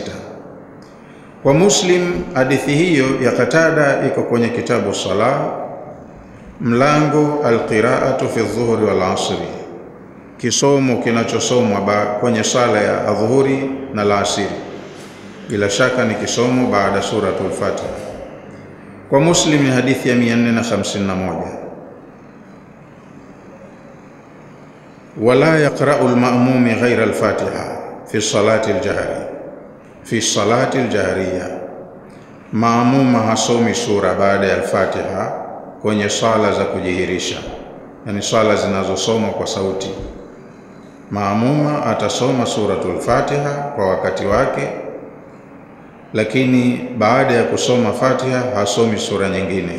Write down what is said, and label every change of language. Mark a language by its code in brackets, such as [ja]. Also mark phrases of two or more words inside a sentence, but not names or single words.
[sw] Kwa Muslim hadithi hiyo ya Qatada iko kwenye kitabu salah, mlango [ar] القراءة في الظهر والعصر, [sw] kisomo kinachosomwa kwenye sala ya adhuhuri na al-asri. Bila shaka ni kisomo baada suratul Fatiha. Kwa Muslim ni hadithi ya 451. [ar] ولا يقرأ المأموم غير الفاتحة في صلاة الجهر، في صلاة الجهرية, [sw] maamuma hasomi sura baada ya al-Fatiha kwenye sala za kujihirisha, yani sala zinazosomwa kwa sauti. Maamuma atasoma suratul Fatiha kwa wakati wake, lakini baada ya kusoma Fatiha hasomi sura nyingine.